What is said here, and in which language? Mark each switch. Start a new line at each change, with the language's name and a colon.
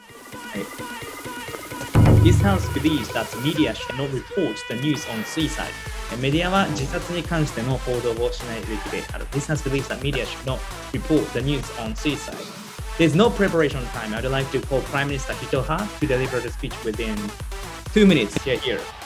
English: This house believes that media should not report the news on suicide.
Japanese: メディアは自殺に関しての報道をしないべきである。
English: This house believes that media should not report the news on suicide. There's no preparation time. I'd like to call Prime Minister Hitoha to deliver the speech within 2 minutes. Here.